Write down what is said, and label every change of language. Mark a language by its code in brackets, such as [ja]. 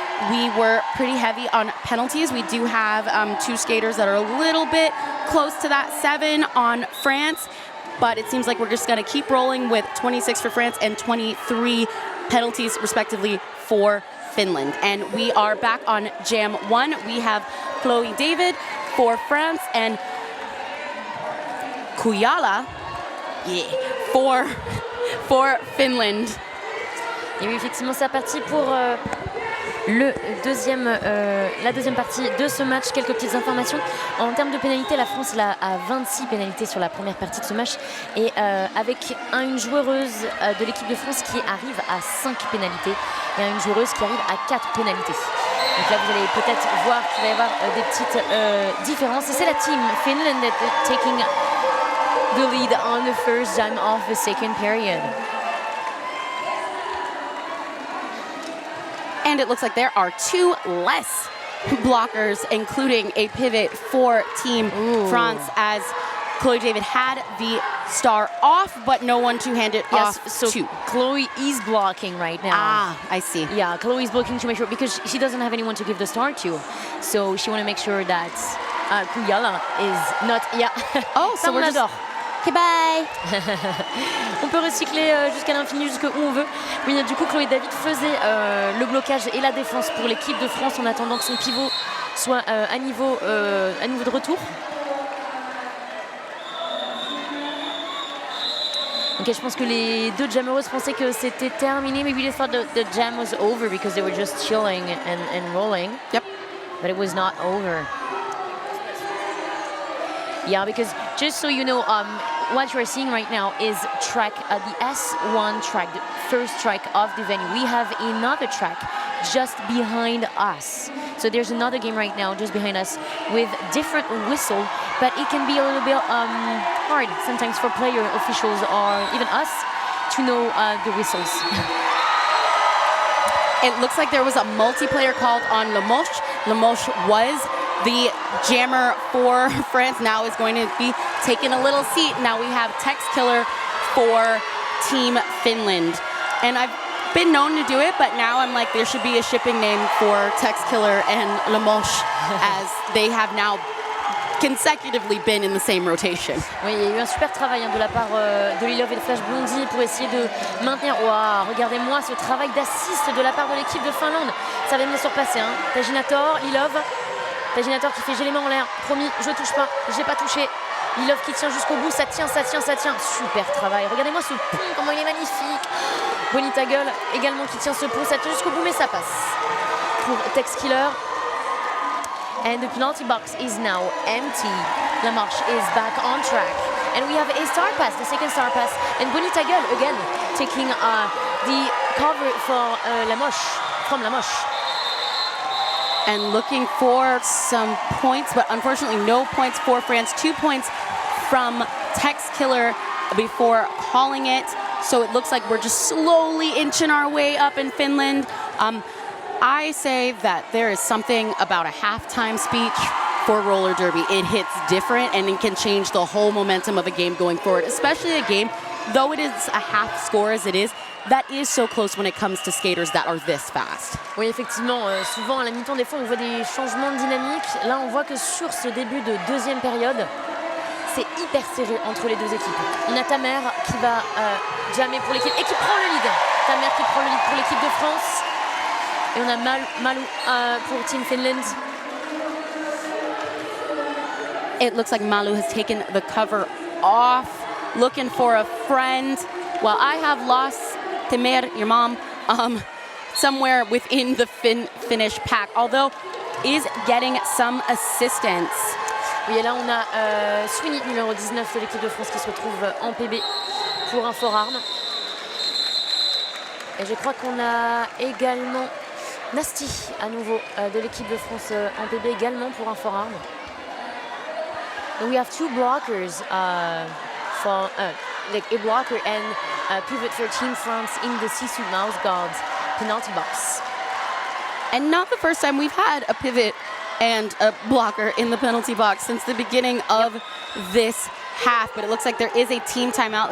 [en] We were pretty heavy on penalties. We do have 2 skaters that are a little bit close to that 7 on France, but it seems like we're just going to keep rolling with 26 for France and 23 penalties, respectively, for Finland. And we are back on Jam 1. We have Chloe David for France and Kujala for Finland. [fr] Et oui, effectivement, c'est parti pour la deuxième partie de ce match. Quelques petites informations. En termes de pénalités, la France là, a 26 pénalités sur la première partie de ce match, et avec une joueuse de l'équipe de France qui arrive à 5 pénalités et une joueuse qui arrive à 4 pénalités. Donc là, vous allez peut-être voir qu'il va y avoir des petites différences. Et c'est la [en] team Finland that is taking the lead on the first jam of the second period. And it looks like there are 2 less blockers, including a pivot for Team France, as Chloe David had the star off, but no one to hand it off so to. Chloe is blocking right now. Ah, I see. Yeah, Chloe is blocking to make sure, because she doesn't have anyone to give the star to. So she want to make sure that Kuyala is not... Yeah. Oh, [fr] ça [en] so on we're just... [fr] adore. [en] Okay, bye. [fr] On peut recycler jusqu'à l'infini, jusqu'où on veut. Oui, du coup, Chloé David faisait le blocage et la défense pour l'équipe de France en attendant que son pivot soit à niveau de retour. Ok, je pense que les deux jammeuses pensaient que c'était terminé. [en] Maybe they thought the jam was over because they were just chilling and rolling. Yep. But it was not over. Yeah, because just so you know, what you're seeing right now is track, the S1 track, the first track of the venue. We have another track just behind us. So there's another game right now just behind us with different whistle, but it can be a little bit hard sometimes for player officials or even us to know the whistles. It looks like there was a multiplayer called on Lamoche. Lamoche was the jammer for France, now is going to be taking a little seat. Now we have Tex Killer for Team Finland. And I've been known to do it, but now I'm like, there should be a shipping name for Tex Killer and Lamoche, as they have now consecutively been in the same rotation. [fr] Oui, il y a eu un super travail de la part de Lilov et de Flash Blondie pour essayer de maintenir... Wow, regardez-moi ce travail d'assist de la part de l'équipe de Finlande. Ça va me surpasser. Hein. Taginator, Lilov. Taginator qui fait j'ai les mains en l'air. Promis, je touche pas, j'ai pas touché. Lilov qui tient jusqu'au bout, ça tient, ça tient, ça tient. Super travail. Regardez-moi ce pont, comment il est magnifique. Bonita Gueule également qui tient ce pont, ça tient jusqu'au bout, mais ça passe. Pour Tex Killer. [en] And the penalty box is now empty. Lamarche is back on track. And we have a star pass, the second star pass. And Bonita Gueule again taking the cover for Lamoche, from Lamoche. And looking for some points, but unfortunately no points for France. 2 points from Tex Killer before calling it. So it looks like we're just slowly inching our way up in Finland. I say that there is something about a halftime speech for roller derby. It hits different and it can change the whole momentum of a game going forward, especially a game, though it is a half score as it is, that is so close when it comes to skaters that are this fast. [fr] Oui, effectivement, souvent à la mi-temps, des fois, on voit des changements de dynamique. Là, on voit que sur ce début de deuxième période, c'est hyper serré entre les deux équipes. On a Tamer qui va jammer pour l'équipe et qui prend le lead. Tamer qui prend le lead pour l'équipe de France. Et on a Malou pour Team Finland. [en] It looks like Malu has taken the cover off, looking for a friend. Well, I have lost Temer, your mom, somewhere within the Finnish pack, although is getting some assistance. [fr] Oui, et là on a Sweeney, numéro 19 de l'équipe de France, qui se retrouve en PB pour un forearm. Et je crois qu'on a également Nasty à nouveau de l'équipe de France en PB également pour un forearm. [en] And we have two blockers for like a blocker and a pivot for Team France in the Sisu Mouse Guards penalty box. And not the first time we've had a pivot and a blocker in the penalty box since the beginning of this half, but it looks like there is a team timeout.